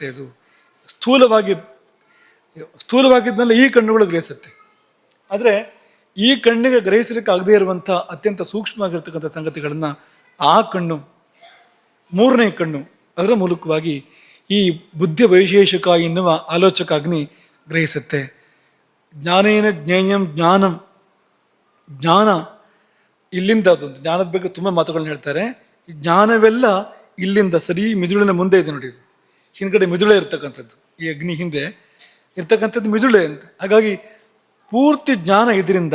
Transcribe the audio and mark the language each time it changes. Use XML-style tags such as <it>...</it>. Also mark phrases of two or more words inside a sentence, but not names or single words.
<kn>ಅದು ಸ್ಥೂಲವಾಗಿದ್ದನ್ನೆಲ್ಲ ಈ ಕಣ್ಣುಗಳು ಗ್ರಹಿಸುತ್ತೆ. ಆದರೆ ಈ ಕಣ್ಣಿಗೆ ಗ್ರಹಿಸಲಿಕ್ಕೆ ಆಗದೇ ಇರುವಂಥ ಅತ್ಯಂತ ಸೂಕ್ಷ್ಮವಾಗಿರ್ತಕ್ಕಂಥ ಸಂಗತಿಗಳನ್ನು ಆ ಕಣ್ಣು, ಮೂರನೇ ಕಣ್ಣು, ಅದರ ಮೂಲಕವಾಗಿ ಈ ಬುದ್ಧಿ ವೈಶೇಷಕ ಎನ್ನುವ ಆಲೋಚಕಾಗ್ನಿ ಗ್ರಹಿಸುತ್ತೆ.</kn> <sa>ಜ್ಞಾನೇನ ಜ್ಞೇಯಂ ಜ್ಞಾನಂ.</sa> <kn>ಜ್ಞಾನ ಇಲ್ಲಿಂದ, ಅದೊಂದು ಜ್ಞಾನದ ಬಗ್ಗೆ ತುಂಬ ಮಾತುಗಳನ್ನ ಹೇಳ್ತಾರೆ. ಈ ಜ್ಞಾನವೆಲ್ಲ ಇಲ್ಲಿಂದ ಸರಿ ಮಿದುಳಿನ ಮುಂದೆ ಇದೆ ನೋಡಿ. ಇದು ಹಿಂದ್ಗಡೆ ಮಿದುಳೆ ಇರ್ತಕ್ಕಂಥದ್ದು, ಈ ಅಗ್ನಿ ಹಿಂದೆ ಇರ್ತಕ್ಕಂಥದ್ದು ಮಿದುಳೆ ಅಂತ. ಹಾಗಾಗಿ ಪೂರ್ತಿ ಜ್ಞಾನ ಇದರಿಂದ.</kn>